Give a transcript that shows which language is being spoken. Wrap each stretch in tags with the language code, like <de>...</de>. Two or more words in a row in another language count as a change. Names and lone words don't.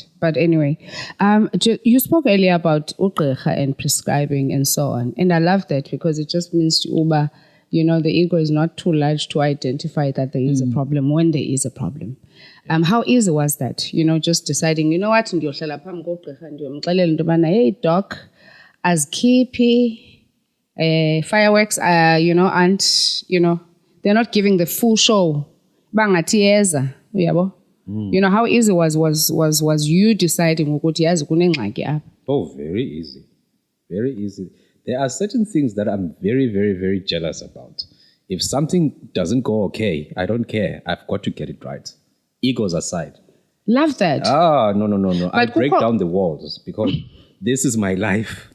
<en>But anyway, you spoke earlier about ugqirha and prescribing and so on. And I love that because it just means to the ego is not too large to identify that there is a problem when there is a problem. How easy was that? Just deciding, you know what,</en> <xh>ndiyohlala phambi kogqirha ndiyomxelela into yobana,</xh> <en>hey doc, azikhiphi fireworks, and they're not giving the full show.</en> <xh>Bangathi yeza, uyabo?</xh> <en>How easy was you deciding</en> <xh>ukuthi yazi kunengxaki apha?</xh> <en>Oh, very easy. Very easy. There are certain things that I'm very, very, very jealous about. If something doesn't go okay, I don't care. I've got to get it right. Egos aside. Love that. No. I break down the walls because this is my life.</en>